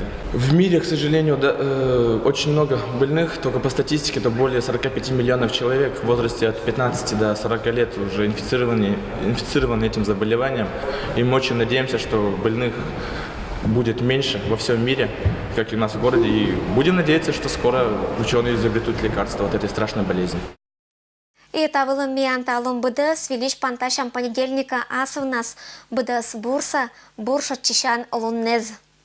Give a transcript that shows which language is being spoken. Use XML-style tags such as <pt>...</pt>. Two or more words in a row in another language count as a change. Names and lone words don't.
<ru>В мире, к сожалению, очень много больных, только по статистике это более 45 миллионов человек в возрасте от 15 до 40 лет уже инфицированы этим заболеванием. И мы очень надеемся, что больных будет меньше во всем мире, как и у нас в городе. И будем надеяться, что скоро ученые изобретут лекарства от этой страшной болезни. И это было мианталом БДС, велич панташам понедельника асов нас БДС бурса чищан луннез.</ru>